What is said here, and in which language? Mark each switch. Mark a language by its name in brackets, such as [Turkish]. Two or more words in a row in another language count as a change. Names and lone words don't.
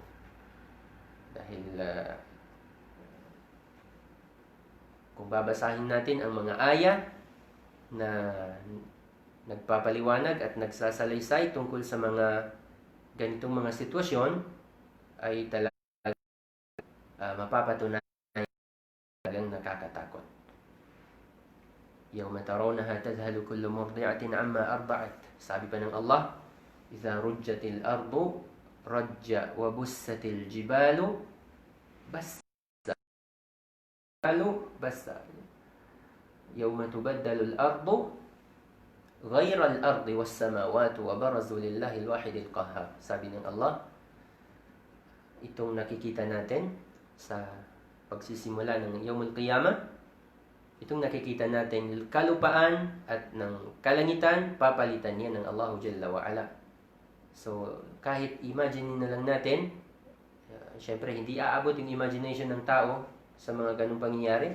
[Filipino] Dahil kung babasahin natin ang mga aya na nagpapaliwanag at nagsasalaysay tungkol sa mga ganitong mga sitwasyon, ay talagang mapapatunayan talagang nakakatakot. [Arabic] يوم ترونها تذهل كل مرضعة عما أرضعت. Sabi pa ng Allah, إذا رجت الأرض رجا وبست الجبال بسا. يوم تبدل الأرض غير الأرض والسماوات وبرزوا لله الواحد القهار. [Filipino] Sabi ng Allah, itong nakikita natin sa pagsisimula ng [Arabic] يوم القيامة, [Filipino] itong nakikita natin kalupaan at ng kalangitan, papalitan niya ng [Arabic] الله جل وعلا. [Filipino] So, kahit imagine na lang natin, syempre hindi aabot yung imagination ng tao sa mga ganung pangyayari.